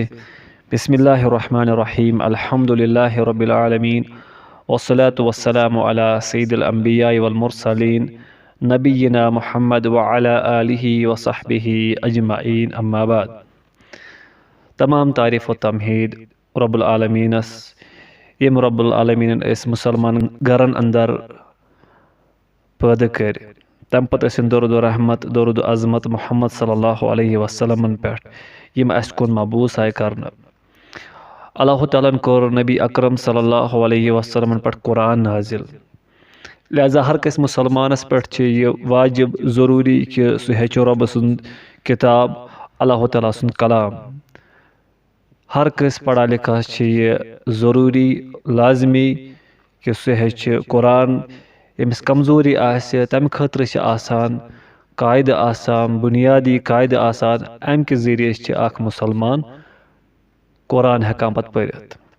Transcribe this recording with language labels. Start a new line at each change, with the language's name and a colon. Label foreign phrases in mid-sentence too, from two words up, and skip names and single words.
Arabic: بسم الله الرحمن الرحيم. الحمد لله رب العالمين والصلاة والسلام على سيد الأنبياء والمرسلين نبينا محمد وعلى آله وصحبه أجمعين. أما بعد.
Kashmiri: تمام تعریف و تمہید رب العالمینس یم رب العالمین اس مسلمان گرن اندر پٲدٕ کٔرۍ تَمہِ پتہٕ ٲسِن درود و رحمت درود و عظمت محمد
Arabic: صلی اللہ علیہ وسلمن
Kashmiri: پٮ۪ٹھ یِم اَسہِ کُن مبعوٗث آیہِ کرنہٕ. اللہ تعالیٰ ہن کوٚر نبی اکرم
Arabic: صلی اللہ علیہ وسلمن
Kashmiri: پٮ۪ٹھ قرآن نازِل. لہذا ہر کٲنٛسہِ مُسلمانس پٮ۪ٹھ چھِ یہِ واجب ضروٗری کہِ سُہ ہیٚچھِ رۄبہٕ سُنٛد کِتاب اللہ تعالیٰ سُنٛد کلام. ہر کٲنٛسہِ پڑھا لِکھا چھِ یہِ ضروٗری لازمی کہِ سُہ ہیٚچھِ قرآن. ییٚمِس کمزوٗری آسہِ تَمہِ خٲطرٕ چھِ آسان قاعدٕ آسان بُنیادی قاعدٕ آسان اَمہِ کہِ ذٔریعہٕ چھِ اکھ مُسلمان قرآن ہٮ۪کان پتہٕ پٔرِتھ.